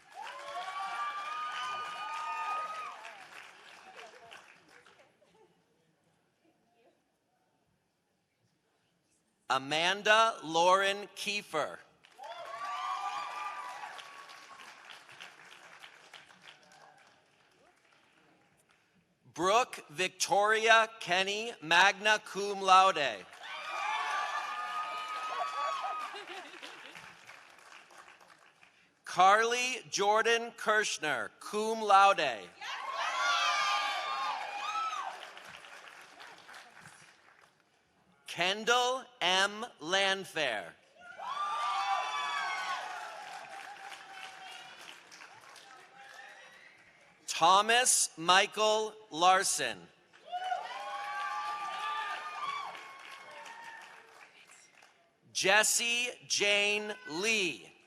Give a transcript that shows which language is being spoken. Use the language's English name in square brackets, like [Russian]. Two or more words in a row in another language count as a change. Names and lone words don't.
[English] Amanda Lauren Kiefer. Brooke Victoria Kenny, [Latin] magna cum laude. [English] Carly Jordan Kirschner, [Latin] cum laude. [English] Kendall M. Landfair. Thomas Michael Larson. Jessie Jane Lee.